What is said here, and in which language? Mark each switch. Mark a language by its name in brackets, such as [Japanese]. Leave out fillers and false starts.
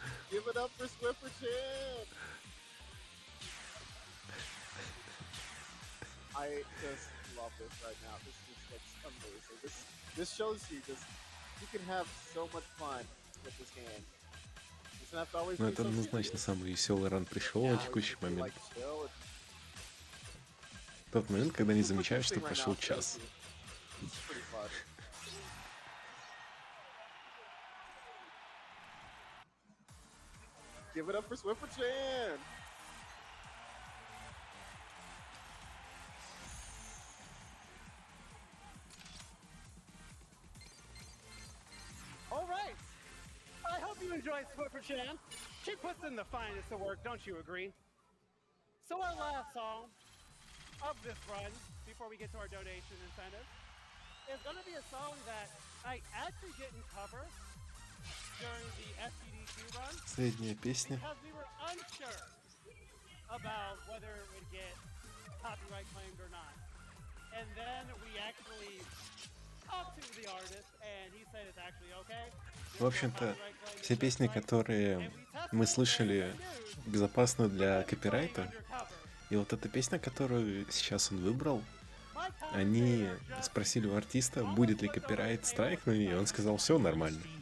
[English] Give it up for Swiffer Chan! I just love this right now. This just looks amazing. This shows you you can have so much fun with this game. [Russian] Ну это однозначно самый веселый ран пришел на текущий момент. Тот момент, когда не замечаешь, что прошел час. [English] Give it up for Swiffer Chan! All right. I hope you enjoyed Swiffer Chan. She puts in the finest of work, don't you agree? So our last song of this run, before we get to our donation incentive, is going to be a song that I actually didn't cover during the FGDQ run. [Russian] Средняя песня. [English] Because we were unsure about whether it would get copyright claimed or not. And then we actually talked to the artist, and he said it's actually okay. [Russian] В общем-то, все песни, которые мы слышали, безопасны для копирайта. И вот эта песня, которую сейчас он выбрал, они спросили у артиста, будет ли копирайт страйк на нее, и он сказал, все нормально.